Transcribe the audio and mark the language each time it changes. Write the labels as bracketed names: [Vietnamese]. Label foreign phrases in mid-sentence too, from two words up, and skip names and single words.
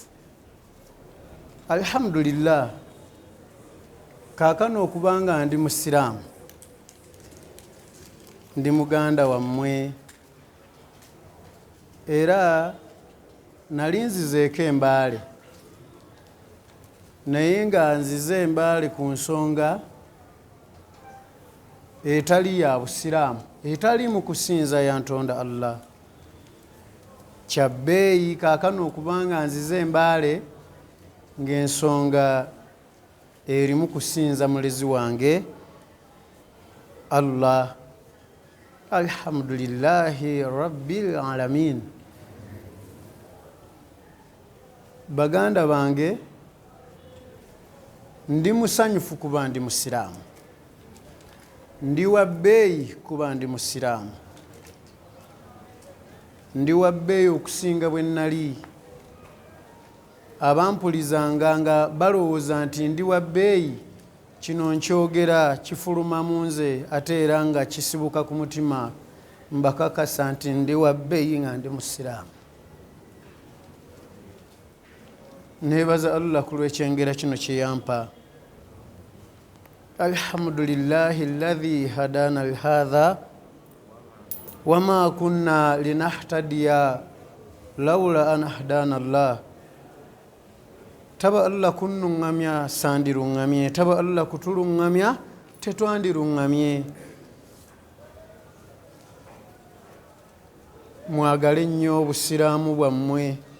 [Ganda] Alhamdulillah, kaakano okubanga ndi musiraamu, ndi muganda wammwe era nali nzizeeko embaale, naye nga nzize embaale ku nsonga etali ya busiraamu, etali mu kusinza ya ntonda Allah. Kyabbeeyi kaakano okubanga nzize embaale ng'ensonga erimu kusinza mulezi wange Allah. [Arabic] الحمد لله رب العالمين. [Ganda] Baganda bange, ndi musanyufu kuba ndi musiraamu, ndi wabbeeyi kuba ndi musiraamu, ndi wabbeeyi okusinga bwe nnali. Abampulizanga nga balowooza nti ndi wabbeeyi, kino nkyogera kifuluma mu nze ate era nga kisibuka ku mutima, mbakakasa nti ndi wabbeeyi nga ndi musiraamu. Neebaza Allah ku lw'ekyengera kino kye yampa. [Arabic] الحمد لله الذي هدانا لهذا وما كنا لنهتدي لولا أن هدانا الله. [Ganda] Taba Allah kunnuŋŋamya sandiruŋŋamye, taba Allah kutuluŋŋamya tetwandiruŋŋamye. Mwagale nnyo obusiraamu bwammwe.